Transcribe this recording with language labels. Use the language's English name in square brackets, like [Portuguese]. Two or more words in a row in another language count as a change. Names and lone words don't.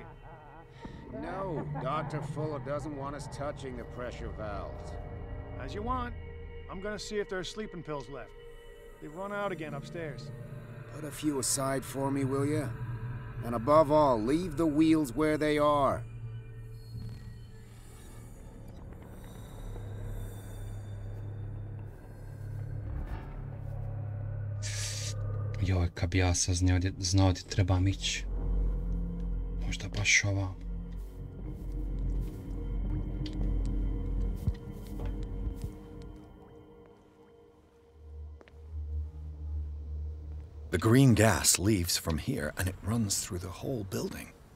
[English] No, Dr. Fuller doesn't want us touching the pressure valves. As you want. I'm gonna see if there are sleeping pills left. They've run out again upstairs. Put a few aside for me, will you? And above all, leave the wheels where they are. [Croatian] Joj, kad bi ja sad znao gdje trebam ići. Možda baš ovam. [English] The green gas leaves from here and it runs through the whole building.